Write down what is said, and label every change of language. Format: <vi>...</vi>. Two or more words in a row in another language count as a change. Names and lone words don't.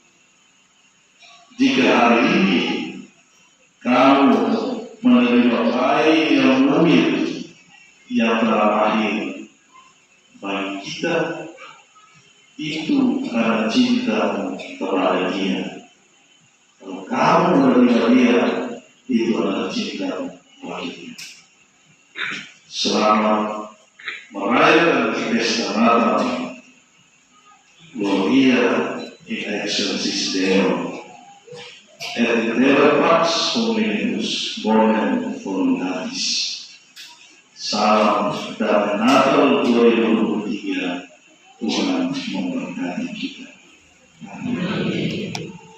<id>Jika hari ini kamu menerima bayi yang mungil yang telah lahir bagi kita, itu karena cintamu kepada dia. Kalau kamu menerima dia, itu adalah cintamu kepada dia. Selamat merayakan pesta Natal.</id> <la>Gloria in excelsis Deo. Et intera pax hominibus bonem voluntatis.</la> <id>Salam damai Natal 2023. Tuhan memberkati kita. Amin.</id>